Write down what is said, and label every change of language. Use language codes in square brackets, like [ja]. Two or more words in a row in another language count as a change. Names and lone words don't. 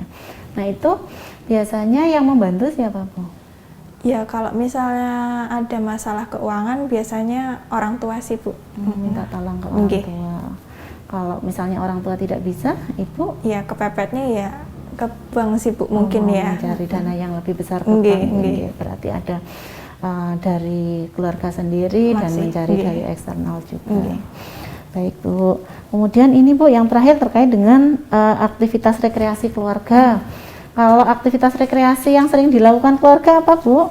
[id] Nah, itu biasanya yang membantu siapa, Bu? Ya kalau misalnya ada masalah keuangan biasanya orang tua sih, Bu. Minta tolong ke orang Nggih. tua. Kalau misalnya orang tua tidak bisa, Ibu Ya kepepetnya ya ke bank sih, Bu, mungkin ya. mencari dana yang lebih besar ke Nggih, bank. nggih. Nggih. Berarti ada dari keluarga sendiri dan Masih, mencari nggih. dari eksternal juga. Nggih. Baik, Bu. Kemudian ini, Bu, yang terakhir terkait dengan aktivitas rekreasi keluarga. Kalau aktivitas rekreasi yang sering dilakukan keluarga apa, Bu?